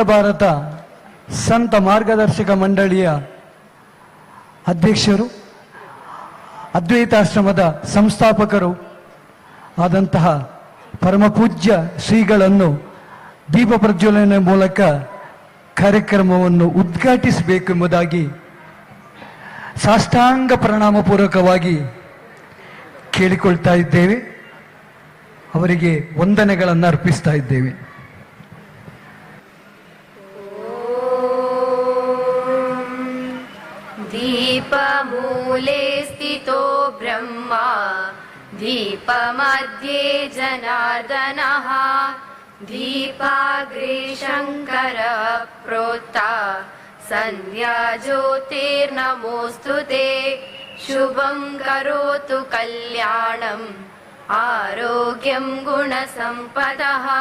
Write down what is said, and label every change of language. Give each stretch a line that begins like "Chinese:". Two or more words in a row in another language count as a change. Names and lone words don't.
Kannada: ಭಾರತ ಸಂತ ಮಾರ್ಗದರ್ಶಕ ಮಂಡಳಿಯ ಅಧ್ಯಕ್ಷರು, ಅದ್ವೈತಾಶ್ರಮದ ಸಂಸ್ಥಾಪಕರು ಆದಂತಹ ಪರಮಪೂಜ್ಯ ಶ್ರೀಗಳನ್ನು ದೀಪ ಪ್ರಜ್ವಲನೆ ಮೂಲಕ ಕಾರ್ಯಕ್ರಮವನ್ನು ಉದ್ಘಾಟಿಸಬೇಕೆಂಬುದಾಗಿ ಸಾಷ್ಟಾಂಗ ಪ್ರಣಾಮಪೂರ್ವಕವಾಗಿ ಕೇಳಿಕೊಳ್ತಾ ಇದ್ದೇವೆ. ಅವರಿಗೆ ವಂದನೆಗಳನ್ನು ಅರ್ಪಿಸ್ತಾ ಇದ್ದೇವೆ.
Sanskrit: दीपमूले स्थितो ब्रह्मा दीपमध्ये जनार्दनः दीपाग्रे शङ्करः प्रोक्ता सन्ध्या ज्योतिर्नमोऽस्तु ते शुभं करोतु कल्याणम् आरोग्यं गुणसम्पदः